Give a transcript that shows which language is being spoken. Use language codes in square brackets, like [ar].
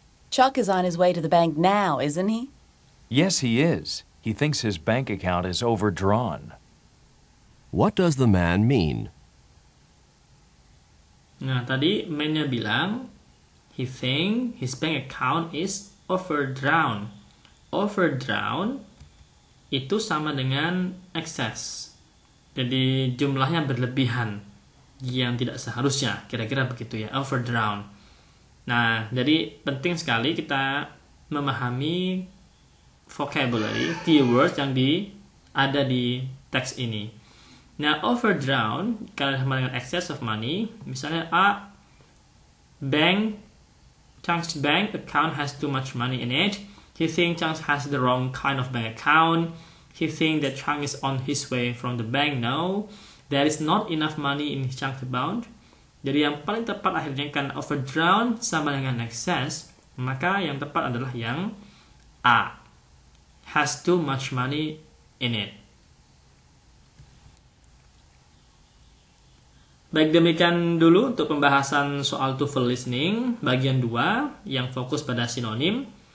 [en] Chuck is on his way to the bank now, isn't he? Yes, he is. He thinks his bank account is overdrawn. What does the man mean? [id] Nah, tadi man-nya bilang, [en] he think his bank account is overdrawn. [id] Overdrawn itu sama dengan excess. Jadi jumlahnya berlebihan yang tidak seharusnya, kira-kira begitu ya, overdrawn. Nah, jadi penting sekali kita memahami vocabulary, keywords yang ada di teks ini. [en] Nah, overdrawn, [id] kalau sama dengan [en] excess of money, [id] misalnya [en] Chang's bank account has too much money in it. He thinks Chang has the wrong kind of bank account. He thinks that Chang is on his way from the bank. No, there is not enough money in Chang's account. [id] Jadi yang paling tepat akhirnya kan overdrawn sama dengan excess, maka yang tepat adalah yang A. [en] Has too much money in it. [id] Baik, demikian dulu untuk pembahasan soal TOEFL listening bagian 2 yang fokus pada sinonim.